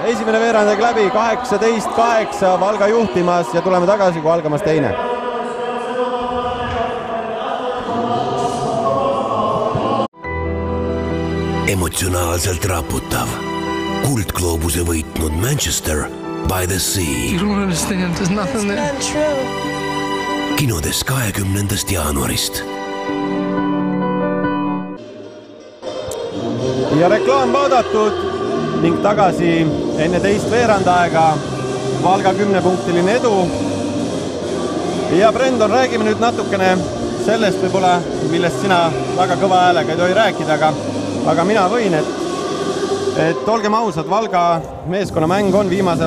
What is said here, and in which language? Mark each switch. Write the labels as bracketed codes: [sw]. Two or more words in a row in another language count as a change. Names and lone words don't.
[et] Esimene veerandeg läbi, 18-8 Valga juhtimas ja tuleme tagasi, kui algamas teine. Emotsionaalselt raputav. Kuldgloobuse võitnud Manchester by the Sea. [en] You don't understand, there's nothing there. It's not true. [et] Kinodes 20. jaanuarist. Ja reklaam vaadatud ning tagasi enne teist veerandaega Valga 10-punktiline edu. Ja Brendon, räägime nüüd natukene sellest võib-olla, millest sina väga kõva häälega ei tohi rääkida, aga mina võin, et olgem ausad, Valga meeskonnamäng on viimasel